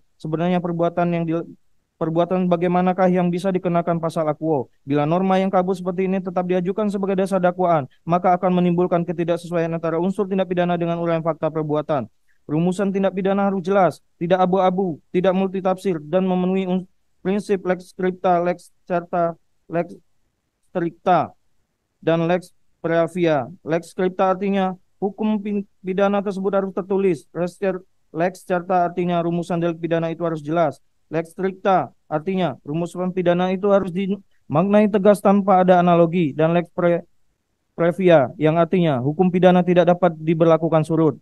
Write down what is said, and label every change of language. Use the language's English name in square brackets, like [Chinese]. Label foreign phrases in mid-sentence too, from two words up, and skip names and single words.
[Indonesian] Sebenarnya perbuatan bagaimanakah yang bisa dikenakan pasal akuo? Bila norma yang kabur seperti ini tetap diajukan sebagai dasar dakwaan, maka akan menimbulkan ketidaksesuaian antara unsur tindak pidana dengan uraian fakta perbuatan. Rumusan tindak pidana harus jelas, tidak abu-abu, tidak multitafsir, dan memenuhi prinsip [Latin] lex scripta, lex certa, lex stricta, [Indonesian] dan [Latin] lex previa. Lex scripta [Indonesian] artinya hukum pidana tersebut harus tertulis. [Latin] Lex certa [Indonesian] artinya rumusan delik pidana itu harus jelas. [Latin] Lex stricta [Indonesian] artinya rumusan pidana itu harus dimaknai tegas tanpa ada analogi, dan [Latin] lex previa, [Indonesian] yang artinya hukum pidana tidak dapat diberlakukan surut.